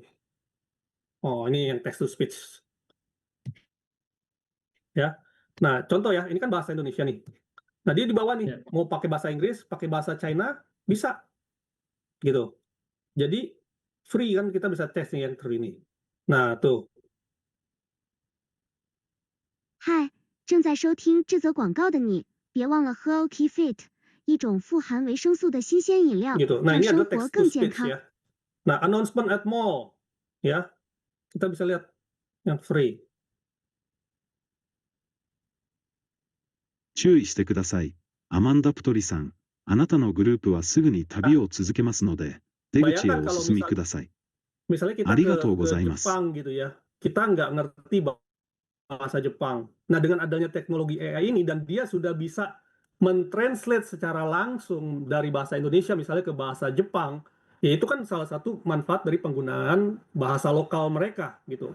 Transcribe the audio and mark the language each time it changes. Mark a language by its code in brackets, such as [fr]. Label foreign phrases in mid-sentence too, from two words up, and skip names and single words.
[id] Oh, ini yang [en] text to speech. [id] Ya. Nah, contoh ya, ini kan bahasa Indonesia nih. Nah, dia di bawah nih, Ya. mau pakai bahasa Inggris, pakai bahasa China, bisa. Gitu. Jadi, free kan, kita bisa tes nih yang ini. Nah, tuh. [zh] 嗨，正在收听这则广告的你，别忘了喝 OK Fit，一种富含维生素的新鲜饮料， [id] Gitu. Nah, [zh] 让 [id] ini [zh] 生 [id] adalah [zh] 活 [en] text to [zh] 更健 [en] speech [zh] 康。 [id] ya. [en] Nah, announcement at mall. [id] Ya. Kita bisa lihat yang free. [ja] 注意してください。アマンダ・プトリさん、あなたのグループはすぐに旅を続けますので、出口へ [id] Bayangkan [ja] お [id] kalau [ja] 進みください。 [id] misalnya kita [ja] ありがとうご [id] ke [ja] ざいます。 [id] Jepang gitu ya, kita nggak ngerti bahasa Jepang. Nah, dengan adanya teknologi AI ini dan dia sudah bisa mentranslate secara langsung dari bahasa Indonesia misalnya ke bahasa Jepang, ya itu kan salah satu manfaat dari penggunaan bahasa lokal mereka gitu.